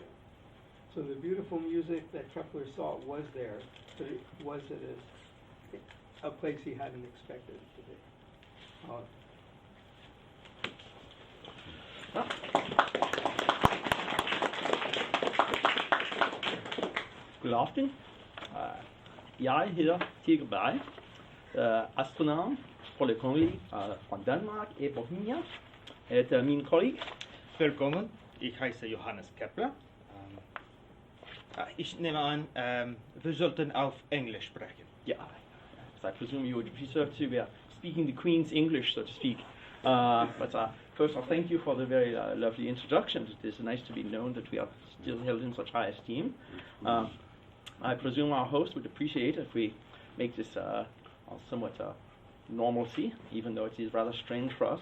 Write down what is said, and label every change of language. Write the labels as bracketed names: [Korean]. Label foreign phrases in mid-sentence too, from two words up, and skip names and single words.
[English] So the beautiful music that Kepler saw was there, but it was at a place he hadn't expected it to be. [Danish] God aften. Jeg hedder Tycho Brahe, astronom på Det Kongelige fra Danmark og Bohemia. Min kollega. [German] Willkommen, ich heiße Johannes Kepler. Ich nehme an, wir sollten auf Englisch sprechen. [English] Yeah, so I presume you would prefer to speaking the Queen's English, so to speak. But first, I'll thank you for the very lovely introduction. It is nice to be known that we are still held in such high esteem. I presume our host would appreciate if we make this somewhat normalcy, even though it is rather strange for us.